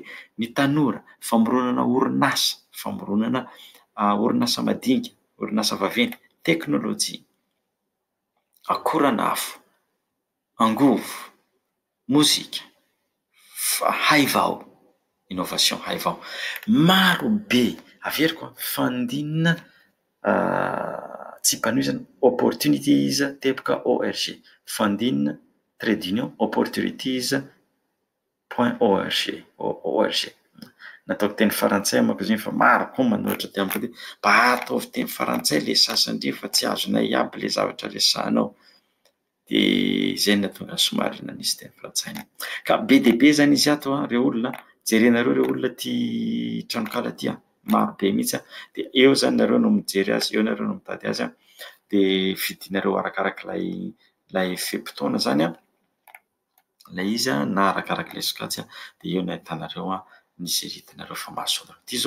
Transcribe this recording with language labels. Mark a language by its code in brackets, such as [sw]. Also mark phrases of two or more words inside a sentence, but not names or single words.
[mg] Ny tanora, famoronana orinasa madinika, orinasa vaventy, teknôlôjia, akoran'afo, angovo, mozika, haivao, innovation, haivao. Maro be, averiko fandinina tsy himpanohizana opportunities.org, fandinina [fr] trait d'union [mg] opportunities.org. Nataoko teny farantsay manko izy iny fa maro koa manohitra ty amiko ty. Mba ataovy teny farantsay le sasany fa tsy azonay aby le zavatra resahanao. Dia izay no nahatonga somary nanisy teny farantsay. Ka be dia be zany izy ato reo olona. Jerenareo reo olona ty tranokala ty maro be mihitsy dia eo zany nareo no mijery azy, eo nareo no mitady azy dia vidinareo arakaraka lay fe-potoana zany lay izy na arakaraka ilay sokajy dia eo no ahitanareo ny izay hitanareo fa mahasoa.